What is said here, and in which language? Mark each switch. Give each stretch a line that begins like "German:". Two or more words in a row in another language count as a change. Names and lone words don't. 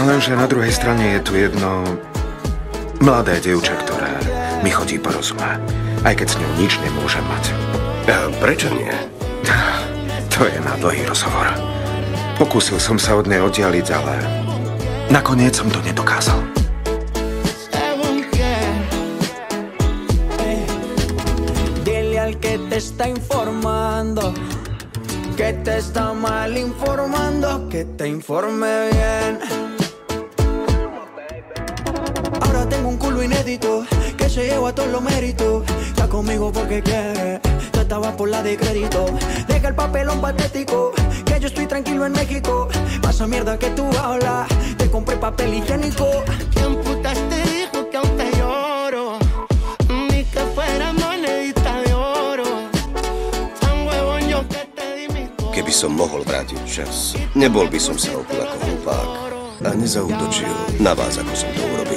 Slovak: Lenže na druhej strane je tu jedno mladé dievča, ktoré mi chodí po rozume. Aj keď s ňou nič nemôžem mať. A prečo nie? To je na dlhý rozhovor. Pokúsil som sa od nej oddialiť, ale nakoniec som to nedokázal.
Spanish: Que te está informando, que te está mal informando, que te informe bien. Ahora tengo un culo inédito, que se lleva todos los méritos. Está conmigo porque quiere, tú estabas por la de crédito. Deja el papelón patético, que yo estoy tranquilo en México. Pasa mierda que tú hablas, te compré papel higiénico. ¿Quién putas te dijo que aún te lloro? Ni que fuera monedita de oro. Tan huevón yo que te di mi corazón.
Slovak: Keby som mohol vrátiť čas, nebol by som sa opil ako hlupák a nezaútočil na vás, ako som to urobil.